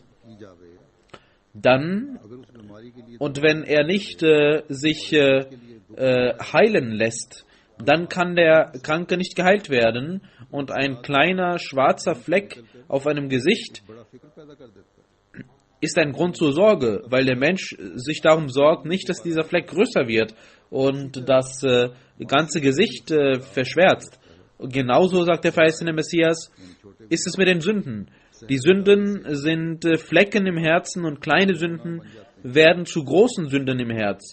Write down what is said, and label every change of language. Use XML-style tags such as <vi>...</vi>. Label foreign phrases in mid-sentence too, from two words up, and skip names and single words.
<hi>की जावे</hi> <de>dann,</de> <hi>अगर उस बीमारी के लिए</hi> <de>und wenn er nicht sich heilen lässt, dann kann der Kranke nicht geheilt werden, und ein kleiner schwarzer Fleck auf einem Gesicht</de> <hi>बड़ा फिक्र पैदा कर देता है</hi> <de>ist ein Grund zur Sorge, weil der Mensch sich darum sorgt, nicht, dass dieser Fleck größer wird und das ganze Gesicht verschwärzt. Und genauso, sagt der verheißene Messias, ist es mit den Sünden. Die Sünden sind Flecken im Herzen und kleine Sünden werden zu großen Sünden im Herz.</de>